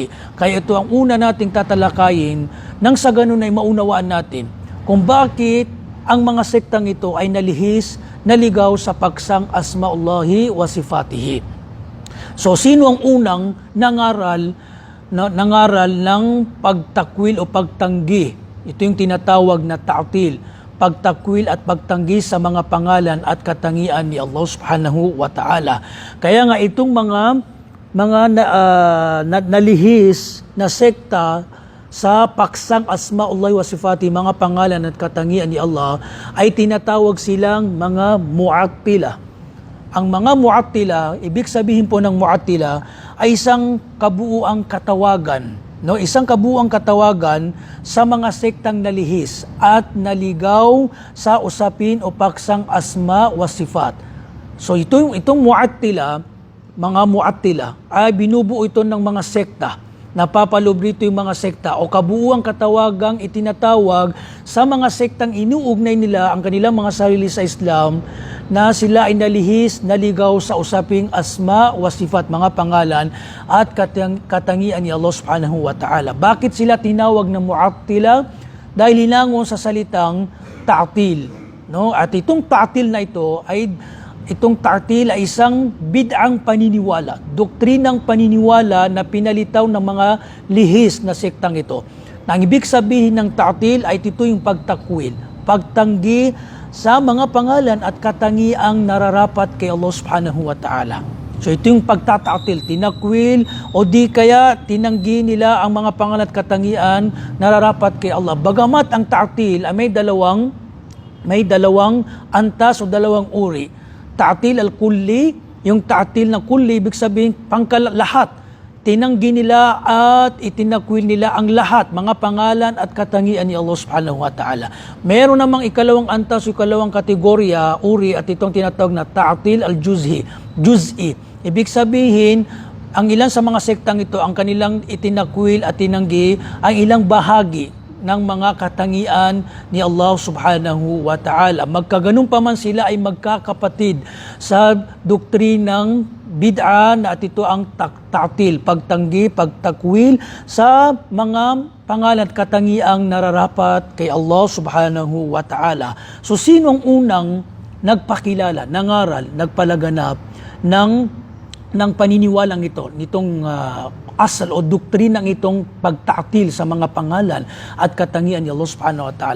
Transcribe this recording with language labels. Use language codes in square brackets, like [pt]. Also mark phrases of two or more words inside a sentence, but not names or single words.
[tl] Kaya ito ang una nating tatalakayin nang sa ganun ay maunawaan natin kung bakit ang mga sektang ito ay nalihis, naligaw sa paksang [ar] أسماء الله وصفاته. [tl] So, sino ang unang nangaral ng pagtakwil o pagtanggi? Ito yung tinatawag na ta'til, pagtakwil at pagtanggi sa mga pangalan at katangian ni Allah [ar] سبحانه وتعالى. [tl] Kaya nga itong mga nalihis na sekta sa paksang [ar] أسماء الله وصفات, [tl] mga pangalan at katangian ni Allah, ay tinatawag silang mga mu'attila. Ang mga mu'attila, ibig sabihin po ng mu'attila ay isang kabuuang katawagan, no? Isang kabuuang katawagan sa mga sektang nalihis at naligaw sa usapin o paksang [ar] أسماء وصفات. [tl] So itong mu'attila, mga mu'attila ay binubuo ito ng mga sekta. Napapaloob rito yung mga sekta o kabuuang katawagang itinatawag sa mga sektang inuugnay nila ang kanilang mga sarili sa Islam na sila ay nalihis, naligaw sa usaping [ar] أسماء وصفات, [tl] mga pangalan at katangian ni Allah [ar] سبحانه وتعالى. [tl] Bakit sila tinawag na mu'attila? Dahil linangon sa salitang ta'til, no? At itong ta'til na ito ay Itong ta'til ay isang bid'ang paniniwala, doktrinang paniniwala na pinalitaw ng mga lihis na sektang ito. Na ang ibig sabihin ng ta'til ay ito yung pagtakwil, pagtanggi sa mga pangalan at katangiang nararapat kay Allah [ar] سبحانه وتعالى. [tl] So ito yung pagtata'til, tinakwil o di kaya tinanggi nila ang mga pangalan at katangian nararapat kay Allah. Bagamat ang ta'til ay may dalawang antas o dalawang uri. [ar] التعطيل الكلي, [tl] yung ta'til na kulli, ibig sabihin lahat. Tinanggi nila at itinakwil nila ang lahat, mga pangalan at katangian ni Allah [ar] سبحانه وتعالى. [tl] Meron namang ikalawang antas o ikalawang kategorya, uri, at itong tinatawag na [ar] التعطيل الجزئي. [tl] Ibig sabihin, ang ilan sa mga sektang ito, ang kanilang itinakwil at tinanggi ang ilang bahagi ng mga katangian ni Allah [ar] سبحانه وتعالى. [tl] Magkaganon pa man sila ay magkakapatid sa doktrinang bid'a na at ito ang ta'til, pagtanggi, pagtakwil sa mga pangalan at katangiang nararapat kay Allah [ar] سبحانه وتعالى. [tl] So sino ang unang nagpakilala, nangaral, nagpalaganap ng paniniwalang ito, nitong asal o doktrinang itong pagta'til sa mga pangalan at katangian ni Allah [ar] سبحانه وتعالى?